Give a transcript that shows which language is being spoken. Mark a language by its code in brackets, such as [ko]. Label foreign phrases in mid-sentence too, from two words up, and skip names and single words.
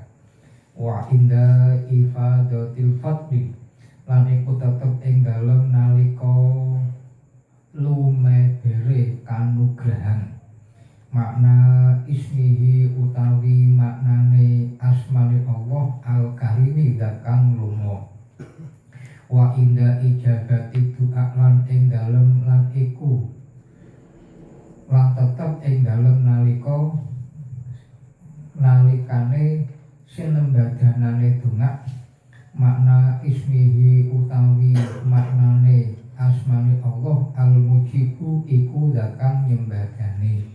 [ar] Wa inda ifadatil fadli [jv] lan iku tetep ing dalem nalika lumebere kanugrahan makna ismihi utawi maknane asmane Allah al-karimi zat kang lumo. [ar] Wa inda ijabati du'a [jv] lan ing dalem lan iku lan tetep ing dalem nalikane sinembadanane donga makna ismihi utawi maknane asmane Allah al-mujibu iku zat kang nyembadani.